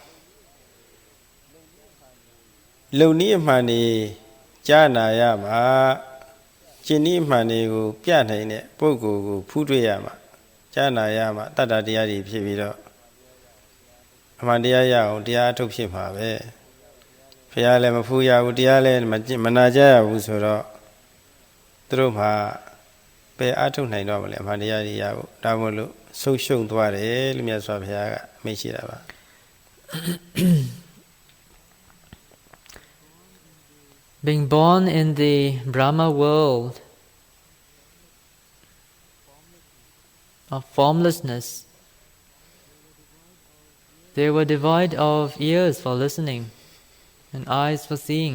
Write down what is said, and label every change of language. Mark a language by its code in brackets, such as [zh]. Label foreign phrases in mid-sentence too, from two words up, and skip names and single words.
[my] လုံနည်းအမှန်နေကြားနာရမှာကျင့်နည်းအမှန်တွေကိုပြနိုင်တဲ့ပုဂ္ဂိုလ်ကိုဖူးတွေ့ရမှာကြားနာရမှာတတ္တတရားတွေဖြစ်ပြီးတော့အမှန်တရားရအောင်တရားအထုတ်ဖြစ်မှာပဲဘုရားလည်းမဖူးရဘူးတရားလည်းမနာကြရဘူးဆိုတော့သူတို့မှာပဲအထုတ်နိုင်တော့မလဲအမှန်တရားတွေရဖို့ဒါမို့လို့ဆုံးရှုံးသွားတယ်လို့မြတ်စွာဘုရားကမိန့်ရှိတာပါ [en] Being born in the Brahma world of formlessness, they were devoid of ears for listening and eyes for seeing.